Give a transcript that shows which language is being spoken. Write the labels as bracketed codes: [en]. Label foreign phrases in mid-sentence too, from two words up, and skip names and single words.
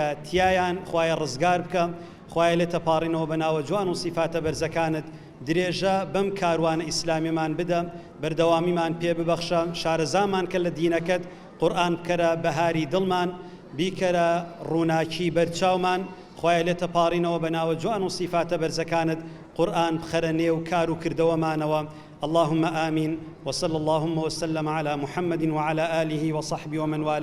[ckb] تیایان خوایە ڕزگار بکە خوایە لێتە پاڕینەوە بەناوە جوان و سیفاتە بەرزەکانت درێژە بەم کاروانە ئیسلامیمان بدە بەردەوامیمان پێ ببەخشە شارەزامان کە لە دینەکەت قورئان بکەرە بەهاری دڵمان بیکەرە ڕووناکی بەرچاومان خوایە لێتە پاڕینەوە بەناوە جوان و سیفاتە بەرزەکانت قورئان بخەرە نێو کار و کردەوەمانەوە [ar] اللهم آمين وصلى اللهم وسلم على محمد وعلى آله وصحبه ومن والاه